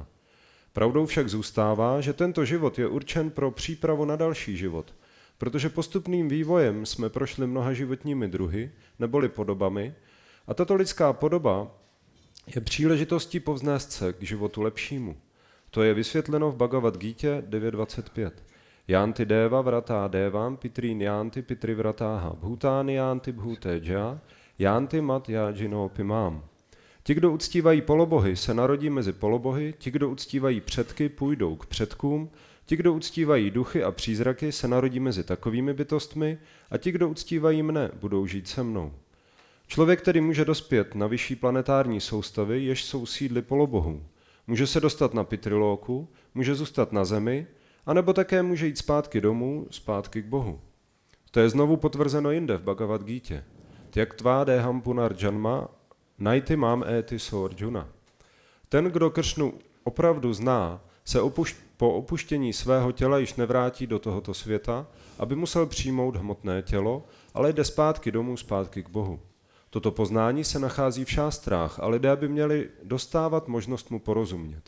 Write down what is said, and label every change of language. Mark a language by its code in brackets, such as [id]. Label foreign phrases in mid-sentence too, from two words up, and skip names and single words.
[cs] Pravdou však zůstává, že tento život je určen pro přípravu na další život, protože postupným vývojem jsme prošli mnoha životními druhy, neboli podobami, a tato lidská podoba je příležitostí povznést se k životu lepšímu. To je vysvětleno v Bhagavad Gita 9.25. [sa] यान्ति देव व्रता देवान् पितॄन् यान्ति पितृ व्रताः भूतानि यान्ति भूतेज्या यान्ति मद् याजिनो ऽपि माम्. [cs] Ti, kdo uctívají polobohy, se narodí mezi polobohy, ti, kdo uctívají předky, půjdou k předkům, ti, kdo uctívají duchy a přízraky, se narodí mezi takovými bytostmi a ti, kdo uctívají mne, budou žít se mnou. Člověk tedy může dospět na vyšší planetární soustavy, jež jsou sídly polobohů. Může se dostat na Pitrilóku, může zůstat na zemi, anebo také může jít zpátky domů, zpátky k Bohu. To je znovu potvrzeno jinde v Bhagavad Gita. [sa] त्यक्त्वा देहं पुनर्जन्म नैति माम् एति सोऽर्जुन. [cs] Ten, kdo Kršnu opravdu zná, se po opuštění svého těla již nevrátí do tohoto světa, aby musel přijmout hmotné tělo, ale jde zpátky domů, zpátky k Bohu. Toto poznání se nachází v šástrách a lidé by měli dostávat možnost mu porozumět.